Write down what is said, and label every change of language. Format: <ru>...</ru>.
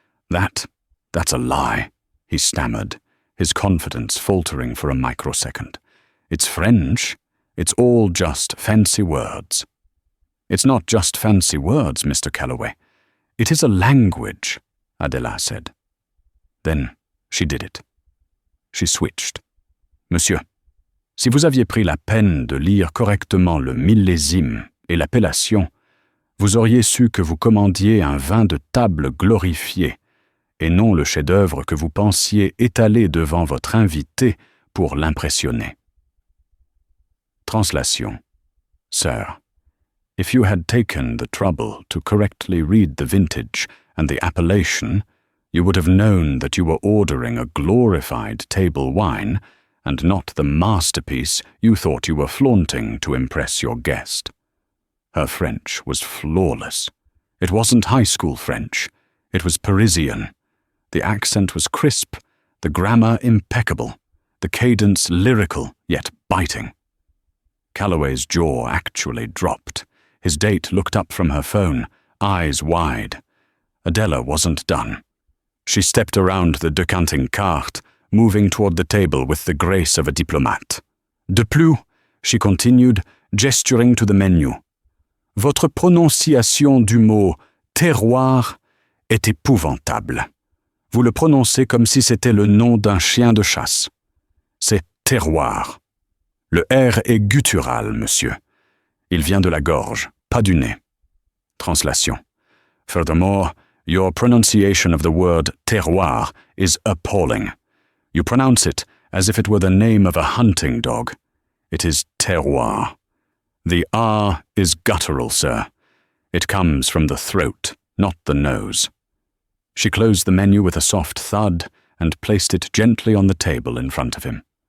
<en>That's a lie, he stammered, his confidence faltering for a microsecond. It's French. It's all just fancy words. It's not just fancy words, Mr. Callaway. It is a language, Adella said. Then she did it. She switched.</en> <fr>Monsieur, si vous aviez pris la peine de lire correctement le millésime et l'appellation, vous auriez su que vous commandiez un vin de table glorifié, et non le chef-d'œuvre que vous pensiez étaler devant votre invité pour l'impressionner.</fr> <en>Translation. Sir, if you had taken the trouble to correctly read the vintage and the appellation, you would have known that you were ordering a glorified table wine and not the masterpiece you thought you were flaunting to impress your guest. Her French was flawless. It wasn't high school French. It was Parisian. The accent was crisp, the grammar impeccable, the cadence lyrical yet biting. Callaway's jaw actually dropped. His date looked up from her phone, eyes wide. Adella wasn't done. She stepped around the decanting carte, moving toward the table with the grace of a diplomate.</en> <fr>De plus,</fr> <en>she continued, gesturing to the menu.</en> <fr>Votre prononciation du mot terroir est épouvantable. Vous le prononcez comme si c'était le nom d'un chien de chasse. C'est terroir. Le R est guttural, monsieur. Il vient de la gorge, pas du nez.</fr> <en>Translation. Furthermore, your pronunciation of the word terroir is appalling. You pronounce it as if it were the name of a hunting dog. It is terroir. The R is guttural, sir. It comes from the throat, not the nose. She closed the menu with a soft thud and placed it gently on the table in front of him.</en>